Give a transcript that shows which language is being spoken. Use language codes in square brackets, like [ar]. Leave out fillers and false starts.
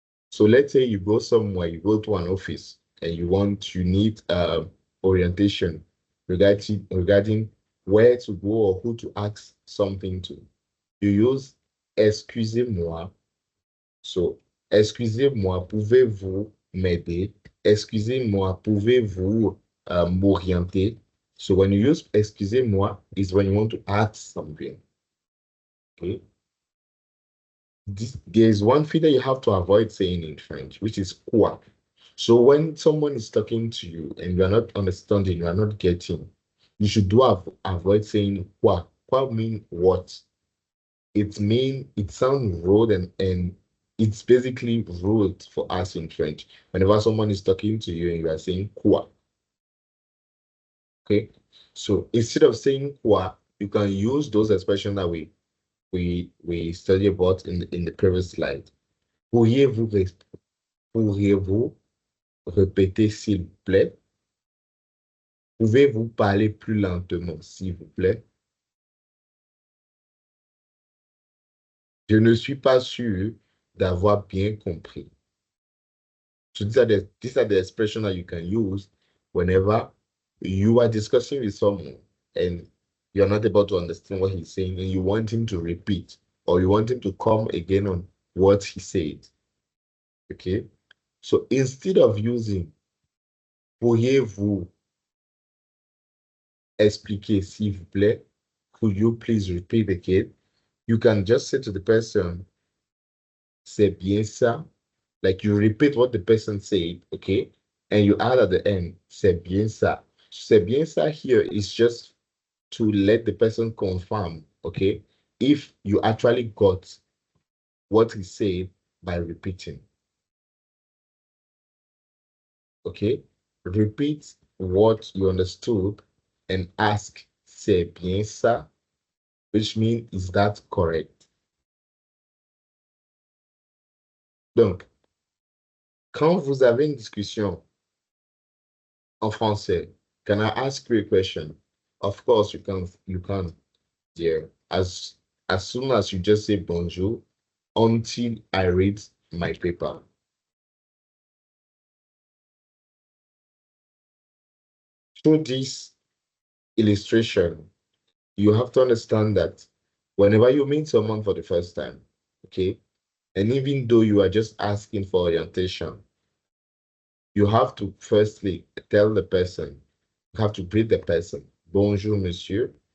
[en] So let's say you go somewhere, you go to an office, and you need orientation regarding where to go or who to ask something to. You use excusez-moi. [fr] So, excusez-moi, pouvez-vous m'aider? Excusez-moi, pouvez-vous m'orienter? [en] So, when you use excusez-moi, is when you want to ask something. Okay. There is one thing that you have to avoid saying in French, which is quoi. So, when someone is talking to you and you are not understanding, you are not getting, you should avoid saying quoi. Quoi mean what? It sounds rude and it's basically rude for us in French. Whenever someone is talking to you and you are saying quoi, okay? So instead of saying quoi, you can use those expressions that we studied about in the previous slide. [fr] Pourriez-vous répéter s'il vous plaît? Pouvez-vous parler plus lentement, s'il vous plaît? Je ne suis pas sûr d'avoir bien compris. [en] So these are the expressions that you can use whenever you are discussing with someone and you're not able to understand what he's saying and you want him to repeat or you want him to come again on what he said. Okay? So instead of using [fr] pourriez-vous expliquer s'il vous plaît, [en] could you please repeat again? You can just say to the person, [fr] c'est bien ça. [en] Like you repeat what the person said, okay? And you add at the end, [fr] c'est bien ça. C'est bien ça [en] here is just to let the person confirm, okay? If you actually got what he said by repeating. Okay? Repeat what you understood and ask, [fr] c'est bien ça? [en] Which means, is that correct? [fr] Donc, quand vous avez une discussion en français, [en] can I ask you a question? Of course, you can, dear. As soon as you just say bonjour, until I read my paper. Through this illustration, you have to understand that whenever you meet someone for the first time, okay, and even though you are just asking for orientation, you have to firstly tell the person, you have to greet the person, bonjour, monsieur.